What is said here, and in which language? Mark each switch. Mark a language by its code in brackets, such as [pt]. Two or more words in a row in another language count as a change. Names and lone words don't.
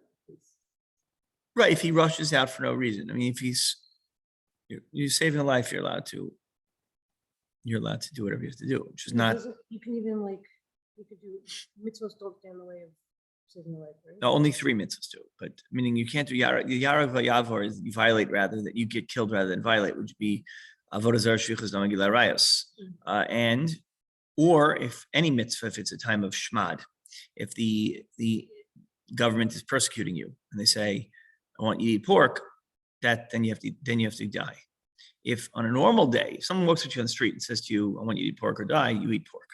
[en] Right, if he rushes out for no reason. I mean, if you're saving a life, you're allowed to do whatever you have to do, which is not. You can even you could do mitzvahs don't stand in the way of saving a life, right? No, only 3 mitzvahs do, but meaning you can't do [he] yara v'yavor [en] is you violate rather that you get killed rather than violate, which would be [he] avodah zarah shvichas dam gilei arayos. [en] And Or if any mitzvah, if it's a time of shmad, if the government is persecuting you and they say, I want you to eat pork, then you have to die. If on a normal day, if someone walks at you on the street and says to you, I want you to eat pork or die, you eat pork.